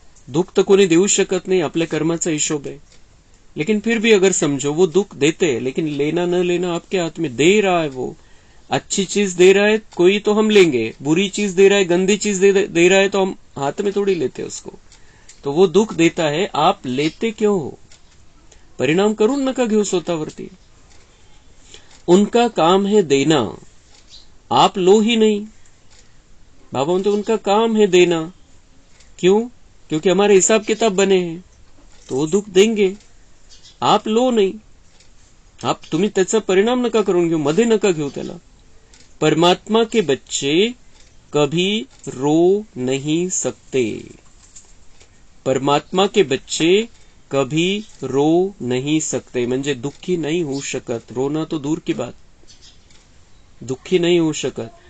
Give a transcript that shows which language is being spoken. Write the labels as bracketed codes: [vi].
[hi] दुख तो [mr] कोणी देऊ शकत नहीं, आपल्या कर्माचा हिशोब [hi] है। लेकिन फिर भी अगर समझो वो दुख देते हैं, लेकिन लेना न लेना आपके हाथ में, दे रहा है वो। अच्छी चीज दे रहा है कोई तो हम लेंगे, बुरी चीज दे रहा है, गंदी चीज दे रहा है तो हम हाथ में थोड़ी लेते उसको। तो वो दुख देता है, आप लेते क्यों हो? [mr] परिणाम करून नका घेऊ स्वतःवरती। [hi] उनका काम है देना, आप लो ही नहीं। बाबा म्हणते उनका काम है देना। क्यों? क्योंकि हमारे हिसाब किताब बने हैं, तो वो दुख देंगे, आप लो नहीं। [mr] आप तुम्ही त्याचा परिणाम नका करून घेऊ, मध्ये नका घेऊ त्याला। [hi] परमात्मा के बच्चे कभी रो नहीं सकते। परमात्मा के बच्चे कभी रो नहीं सकते, [mr] म्हणजे दुखी नहीं हो शकत। [hi] रोना तो दूर की बात, [mr] दुखी नहीं हो शकत।